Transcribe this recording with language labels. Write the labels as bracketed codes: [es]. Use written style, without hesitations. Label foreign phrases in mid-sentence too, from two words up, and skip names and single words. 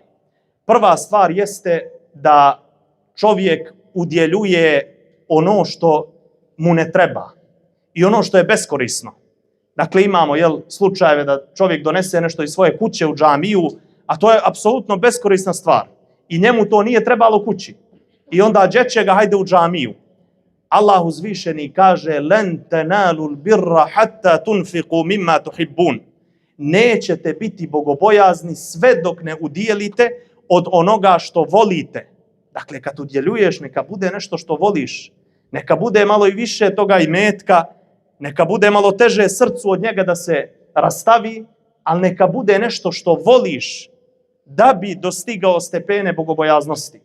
[bs] Prva stvar jeste da čovjek udjeljuje ono što mu ne treba i ono što je beskorisno. Dakle, imamo slučajeve da čovjek donese nešto iz svoje kuće u džamiju, a to je apsolutno beskorisna stvar. I njemu to nije trebalo kući. I onda džeće ga, hajde u džamiju. Allah uzvišeni kaže [ar] لن تنالوا البر حتى تنفقوا مما تحبون. [bs] Nećete biti bogobojazni sve dok ne udjelite od onoga što volite. Dakle, kad udjeljuješ, neka bude nešto što voliš. Neka bude malo i više toga imetka, neka bude malo teže srcu od njega da se rastavi, ali neka bude nešto što voliš da bi dostigao stepene bogobojaznosti.